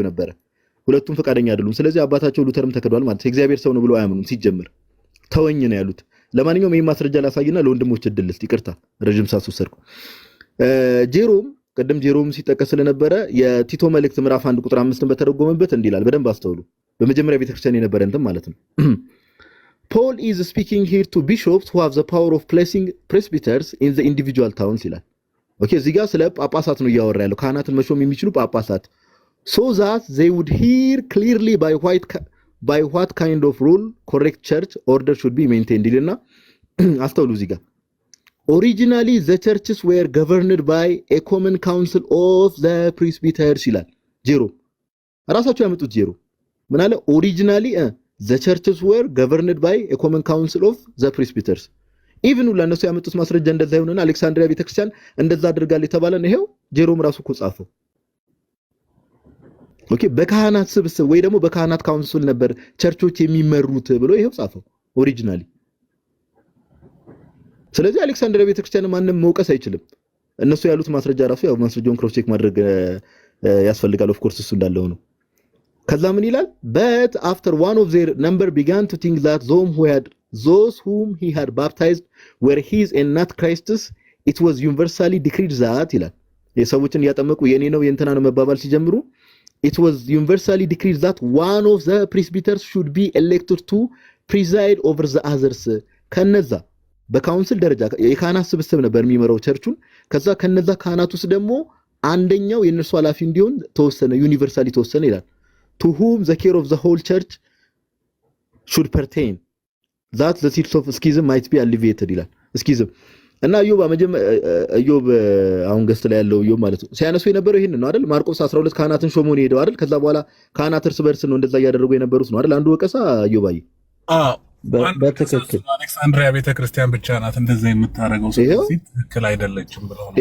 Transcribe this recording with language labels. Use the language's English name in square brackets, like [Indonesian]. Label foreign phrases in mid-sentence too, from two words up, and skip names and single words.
[Amharic] ነበረ። ሁለቱም ፈቃደኛ አይደሉም። ስለዚህ አባታቸው ሉተርም ተከዷል ማለት እግዚአብሔር ሰው ነው ብለው አያምኑም ሲጀምር። ተወኝ ነው ያሉት። ለማንኛውም ይሄን ማስረጃ ላሳይና ለወንድሞች እድል ልስጥ። ይቅርታ ረጅም ሰዓት ወሰድኩ። ጄሮም ቀደም ጄሮም ሲጠቀስ ስለነበረ የቲቶ መልእክት ምዕራፍ 1 ቁጥር 5ን በተረጎመበት እንዲህ ይላል። በደንብ አስተውሉ። በመጀመሪያ ቤተክርስቲያን የነበረ እንትን ማለት ነው። Paul [English] is speaking here to bishops who have the power of placing presbyters in the individual towns [Amharic] ይላል። ኦኬ እዚህ ጋር ስለ ጳጳሳት ነው እያወራ ያለው፣ ካህናትን መሾም የሚችሉ ጳጳሳት [English] so that they would hear clearly by what kind of rule correct church order should be maintained [Amharic] ይልና አስተውሉ። እዚህ ጋር [English] originally the churches were governed by a common council of the presbyters [Amharic] ይላል። ጄሮ ራሳቸው ያመጡት ጄሮ ምን አለ? [English] originally the churches were governed by a common council of the presbyters even [Amharic] ለነሱ ያመጡት ማስረጃ እንደዛ ይሆነና አሌክሳንድሪያ ቤተክርስቲያን እንደዛ አድርጋል የተባለን ይሄው ጄሮም ራሱ እኮ ጻፈው። ኦኬ በካህናት ስብስብ ወይ ደግሞ በካህናት ካውንስል ነበር ቸርቾች የሚመሩት ብሎ ይሄው ጻፈው ኦሪጂናሊ። ስለዚህ አሌክሳንድሪያ ቤተክርስቲያን ማንንም መውቀስ አይችልም። እነሱ ያሉት ማስረጃ ራሱ ያው ማስረጃውን [English] cross check [Amharic] ማድረግ ያስፈልጋል። [English] of course [Amharic] እሱ እንዳለው ነው። ከዛ ምን ይላል? [English] but after one of their number began to think that those whom he had baptized were his and not Christ's, it was universally decreed that [Amharic] ይላል። የሰዎችን ያጠመቁ የኔ ነው የእንትና ነው መባባል ሲጀምሩ [English] it was universally decreed that one of the presbyters should be elected to preside over the others. [Amharic] ከነዛ በካውንስል ደረጃ የካህናት ስብስብ ነበር የሚመራው ቸርቹን። ከዛ ከነዛ ካህናት ውስጥ ደግሞ አንደኛው የነሱ ኃላፊ እንዲሆን ተወሰነ፣ ዩኒቨርሳሊ ተወሰነ ይላል። [English] to whom the care of the whole church should pertain that the seeds of schism might be alleviated [Amharic] ይላል። schism እና ኢዮብ አሁን ገስት ላይ ያለው ኢዮብ ማለት ነው ሲያነሱ የነበረው ይሄን ነው አይደል? ማርቆስ 12 ካህናትን ሾሞ ነው ሄደው አይደል? ከዛ በኋላ ካህናት እርስ በርስ ነው እንደዛ ያደረጉ የነበሩት ነው አይደል? አንዱ ወቀሳ ኢዮባይ በትክክል አሌክሳንድሪያ ቤተክርስቲያን ብቻ ናት እንደዛ የምታረገው፣ ስለዚህ ትክክል አይደለችም ብለው ነው።